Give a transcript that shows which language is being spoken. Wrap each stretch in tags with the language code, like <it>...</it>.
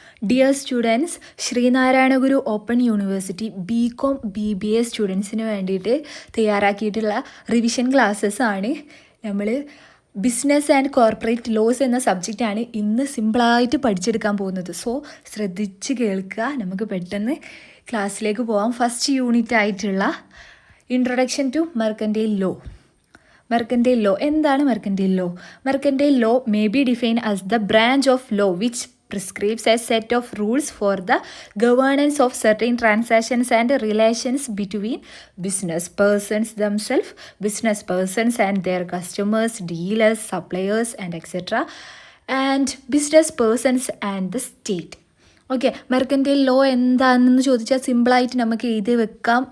<ml>Dear students, Sreenarayana ഗുരു open university BCom BBA സ്റ്റുഡൻസിന് വേണ്ടിയിട്ട് തയ്യാറാക്കിയിട്ടുള്ള revision classes ആണ്. നമ്മൾ ബിസിനസ് ആൻഡ് കോർപ്പറേറ്റ് ലോസ് എന്ന സബ്ജക്റ്റാണ് ഇന്ന് സിമ്പിളായിട്ട് പഠിച്ചെടുക്കാൻ പോകുന്നത്. സോ ശ്രദ്ധിച്ച് കേൾക്കുക, നമുക്ക് പെട്ടെന്ന് ക്ലാസ്സിലേക്ക് പോകാം. ഫസ്റ്റ് യൂണിറ്റ് ആയിട്ടുള്ള introduction to mercantile law.</ml> <en>Mercantile law.</en> <ml>എന്താണ്</ml> <en>mercantile law? Mercantile law may be defined as the branch of law which prescribes a set of rules for the governance of certain transactions and relations between business persons themselves, business persons and their customers, dealers, suppliers and etc. and business persons and the state.</en> <ml>Okay, mercantile law എന്താണെന്ന് ചോദിച്ചാൽ സിമ്പിളായിട്ട് നമുക്ക് എഴുതി വെക്കാം.</ml>